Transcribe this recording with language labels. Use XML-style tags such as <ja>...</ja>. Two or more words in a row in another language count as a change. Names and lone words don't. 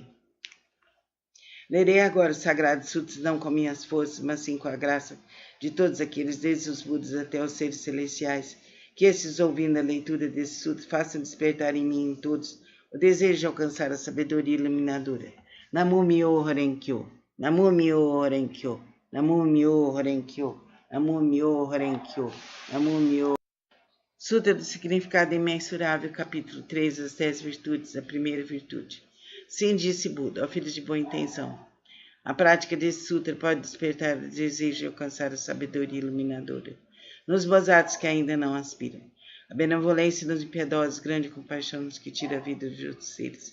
<pt>Lerei agora os Sagrados Sutras não com minhas forças, mas sim com a graça de todos aqueles, desde os Budas até os seres celestiais. Que estes, ouvindo a leitura desse sutra, façam despertar em mim e em todos o desejo de alcançar a sabedoria iluminadora.</pt> <ja>南無妙法蓮華経、南無妙法蓮華経、南無妙法蓮華経、南無妙法蓮華経、南無妙法.</ja> <pt>Sutra do Significado Imensurável, capítulo 3, as 10 virtudes, a primeira virtude. Sim, disse Buda, ó filhos de boa intenção. A prática desse sutra pode despertar o desejo de alcançar a sabedoria iluminadora. nos Bodhisattvas que ainda não aspiram. A benevolência nos impiedosos, grande compaixão nos que tira a vida dos outros seres.</pt>